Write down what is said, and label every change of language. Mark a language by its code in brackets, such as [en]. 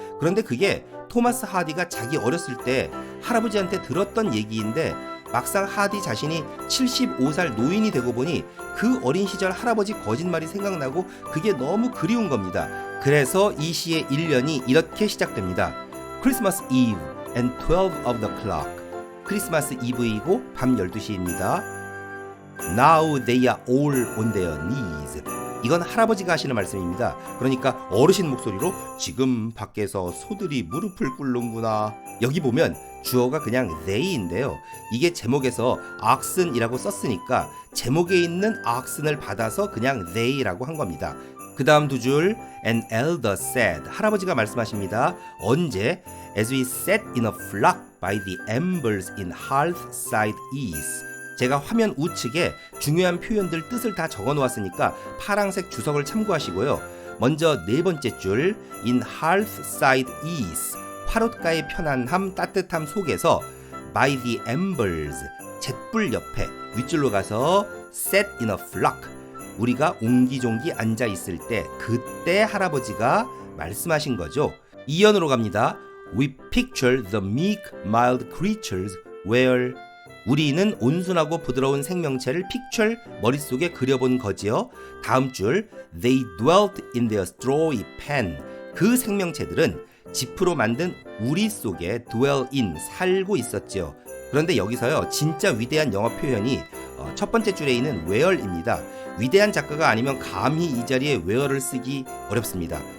[ko] 그런데 그게 토마스 하디가 자기 어렸을 때 할아버지한테 들었던 얘기인데, 막상 하디 자신이 75살 노인이 되고 보니 그 어린 시절 할아버지 거짓말이 생각나고 그게 너무 그리운 겁니다. 그래서 이 시의 1년이 이렇게 시작됩니다. [en] Christmas Eve and 12 of the clock. [ko] 크리스마스 이브이고 밤 12시입니다. [en] Now they are all on their knees. [ko] 이건 할아버지가 하시는 말씀입니다. 그러니까 어르신 목소리로 지금 밖에서 소들이 무릎을 꿇는구나. 여기 보면 주어가 그냥 they인데요. 이게 제목에서 oxen이라고 썼으니까 제목에 있는 oxen을 받아서 그냥 they라고 한 겁니다. 그 다음 두 줄, [en] an elder said, [ko] 할아버지가 말씀하십니다. 언제? [en] As we sat in a flock by the embers in hearthside east. [ko] 제가 화면 우측에 중요한 표현들 뜻을 다 적어 놓았으니까 파랑색 주석을 참고하시고요. 먼저 네 번째 줄 [en] In hearthside ease, [ko] 화롯가의 편안함, 따뜻함 속에서 [en] By the embers, [ko] 잿불 옆에 윗줄로 가서 [en] Set in a flock, [ko] 우리가 옹기종기 앉아 있을 때 그때 할아버지가 말씀하신 거죠. 이연으로 갑니다. [en] We picture the meek, mild creatures where, [ko] 우리는 온순하고 부드러운 생명체를 picture, 머릿속에 그려본 거지요. 다음 줄 [en] They dwelt in their strawy pen, [ko] 그 생명체들은 지프로 만든 우리 속에 dwell in, 살고 있었지요. 그런데 여기서요 진짜 위대한 영어 표현이 첫 번째 줄에 있는 where입니다. 위대한 작가가 아니면 감히 이 자리에 where를 쓰기 어렵습니다.